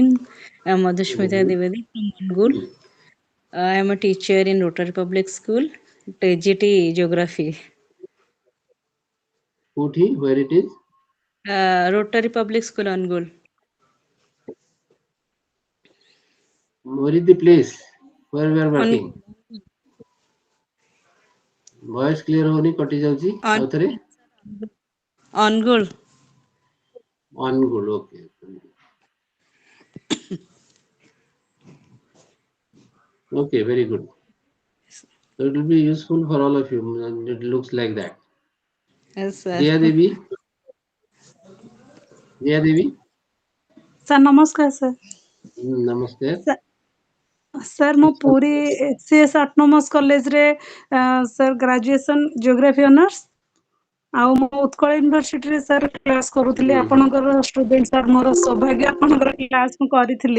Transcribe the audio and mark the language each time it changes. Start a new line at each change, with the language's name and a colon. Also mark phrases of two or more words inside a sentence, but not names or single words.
English: I'm Madhushmita Divedi from Angul. I am a teacher in Rotary Public School, TGT Geography. Kothi, where it is? Rotary Public School, Angul. Where is the place where we are working? Voice clear
Odia: ହଉନି କଟି ଯାଉଛି ଆଉ ଥରେ
English: Angul. Angul, okay. Okay, very good. So it will be useful for all of you. It looks like that. Yes, sir. Jaya Devi. Jaya Devi.
Odia: ସାର୍ ନମସ୍କାର ସାର୍। Namaste. ସାର୍ ମୁଁ ପୁରୀ SCS ଅଟୋନମସ୍ କଲେଜରେ ସାର୍
English: graduation geography honours
Odia: ଆଉ ମୁଁ ଉତ୍କଳ ୟୁନିଭର୍ସିଟିରେ ସାର୍ କ୍ଲାସ୍ କରୁଥିଲି। ଆପଣଙ୍କର ଷ୍ଟୁଡେଣ୍ଟ ସାର୍, ମୋର ସୌଭାଗ୍ୟ ଆପଣଙ୍କର କ୍ଲାସ୍ ମୁଁ କରିଥିଲି।